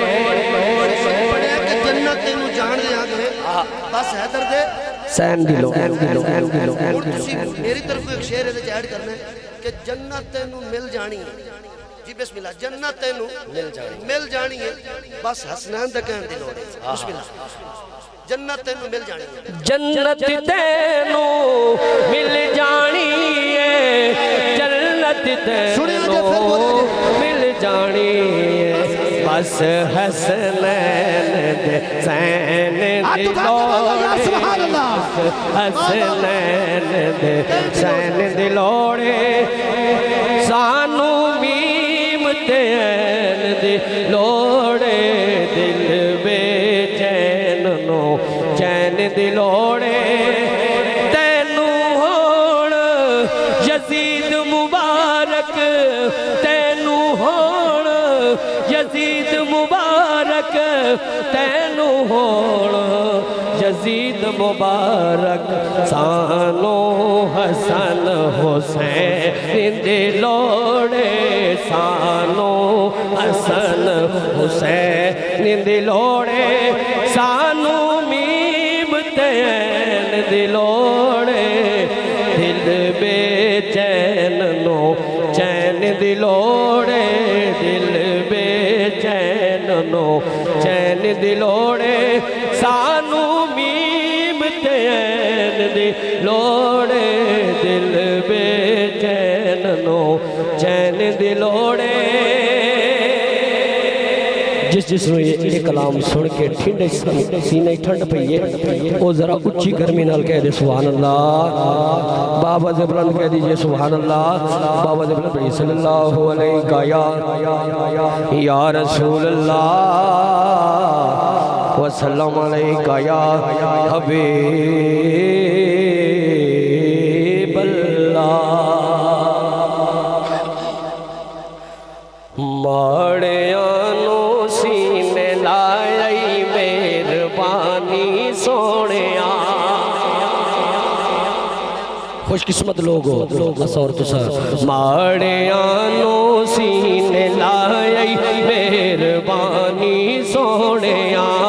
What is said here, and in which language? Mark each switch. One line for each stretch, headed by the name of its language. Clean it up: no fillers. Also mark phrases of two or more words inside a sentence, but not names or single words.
Punjabi: جنت تینوں جان دے آگے بس حیدر دے سین دلو اور تسی
Urdu: میری طرف ایک شعر ہے ایڈ کرنا ہے
Punjabi: کہ جنت تینوں مل جانی ہے جی
Arabic: بسم اللہ
Punjabi: جنت تینوں مل جانی ہے بس حسنین دا کہن دی لوڑ ہے
Arabic: بسم اللہ
Punjabi: جنت تینوں مل جانی ہے جنت تینوں مل جانی ہے جنت تینوں مل جانی ہے بس حسنین دے سین دی لوڑے حسنین دے سین دی لوڑے سانو میم تین دی لوڑے دل بے چین نو چین دی لوڑے تینوں ہون یزید مبارک تینوں ہون یزید مبارک تینوں ہون یزید مبارک سانو حسن حسین دی لوڑے سانو حسن حسین دی لوڑے سانو میم تین دی لوڑے دل بے چین نو چین دی لوڑے دل بے چین نو چین دی لوڑے سانو میم تین دی لوڑے دل بے چین نو چین دی لوڑے
Urdu: جس نے یہ کلام سن کے ٹھنڈے سینے ٹھنڈ پئی ہے وہ ذرا اچھی گرمی نال کہہ دے
Arabic: سبحان اللہ
Urdu: بابا زبران کہہ دیجئے
Arabic: سبحان اللہ
Urdu: بابا زبران پڑھی
Arabic: صلی اللہ علیہ یا رسول اللہ وسلم علیہ یا حبیب
Punjabi: اللہ ماڑیانو سینے لائی مہربانی سونیا خوش قسمت لوگو نصور تسا ماڑیانو سینے لائی مہربانی سونیا